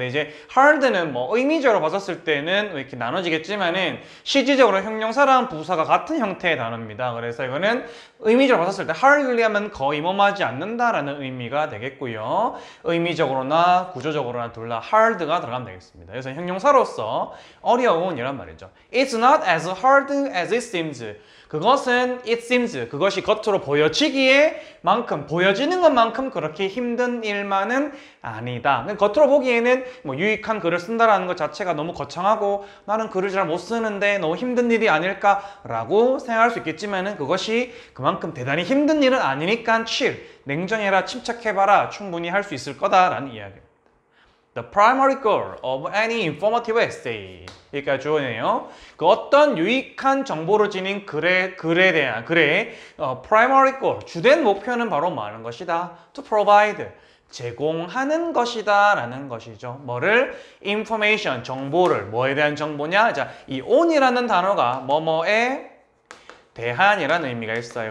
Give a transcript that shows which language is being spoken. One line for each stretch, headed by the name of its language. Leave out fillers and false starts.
Korean: 근데 이제 hard는 뭐 의미적으로 봤었을 때는 이렇게 나눠지겠지만은 실질적으로 형용사랑 부사가 같은 형태의 단어입니다. 그래서 이거는 의미적으로 봤었을 때 hardly 하면 거의 뭐하지 않는다라는 의미가 되겠고요. 의미적으로나 구조적으로나 둘 다 hard가 들어가면 되겠습니다. 그래서 형용사로서 어려운 이란 말이죠.
English: It's not as hard as it seems.
Korean: 그것은 it seems, 그것이 겉으로 보여지기에 만큼, 보여지는 것만큼 그렇게 힘든 일만은 아니다. 겉으로 보기에는 뭐 유익한 글을 쓴다라는 것 자체가 너무 거창하고 나는 글을 잘 못 쓰는데 너무 힘든 일이 아닐까라고 생각할 수 있겠지만은 그것이 그만큼 대단히 힘든 일은 아니니까 냉정해라, 침착해봐라, 충분히 할 수 있을 거다라는 이야기입니다.
English: The primary goal of any informative essay.
Korean: 여기까지 주어네요. 그 어떤 유익한 정보를 지닌 글의 primary goal, 주된 목표는 바로 뭐 하는 것이다? To provide, 제공하는 것이다 라는 것이죠. 뭐를? information, 정보를. 뭐에 대한 정보냐? 자, 이 on이라는 단어가 뭐뭐에 대한이라는 의미가 있어요.